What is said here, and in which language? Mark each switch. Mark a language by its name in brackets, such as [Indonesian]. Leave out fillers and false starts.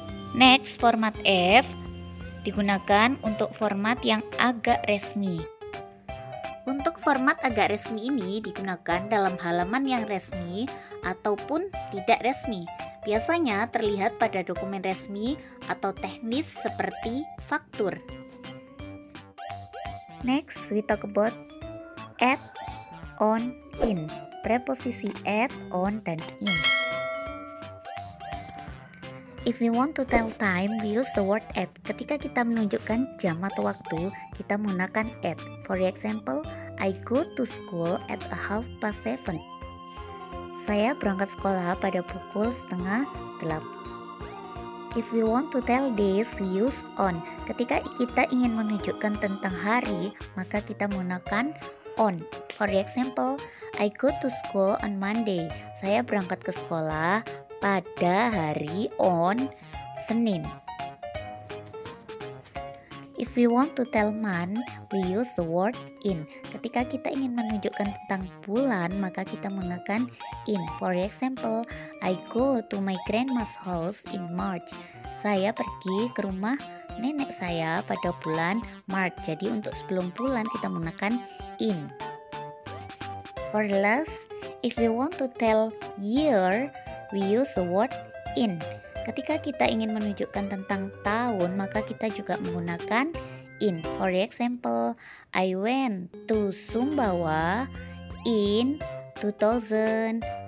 [English] Next, [Indonesian] format F digunakan untuk format yang agak resmi. Untuk format agak resmi ini digunakan dalam halaman yang resmi ataupun tidak resmi. Biasanya terlihat pada dokumen resmi atau teknis seperti faktur. [English] Next, we talk about at, on, in. [Indonesian] Preposisi at, on, dan in. [English] If we want to tell time, we use the word at. [Indonesian] Ketika kita menunjukkan jam atau waktu, kita menggunakan at. [English] For example, I go to school at 7:30. [Indonesian] Saya berangkat sekolah pada pukul 7:30. [English] If we want to tell days, we use on. [Indonesian] Ketika kita ingin menunjukkan tentang hari, maka kita menggunakan on. [English] For example, I go to school on Monday. [Indonesian] Saya berangkat ke sekolah pada hari on Senin. [English] If we want to tell month, we use the word in. [Indonesian] Ketika kita ingin menunjukkan tentang bulan, maka kita menggunakan in. [English] For example, I go to my grandma's house in March. [Indonesian] Saya pergi ke rumah nenek saya pada bulan Maret. Jadi untuk sebelum bulan kita menggunakan in. [English] For the last, if we want to tell year, we use the word in. [Indonesian] Ketika kita ingin menunjukkan tentang tahun, maka kita juga menggunakan in. [English] For example, I went to Sumbawa in 2005.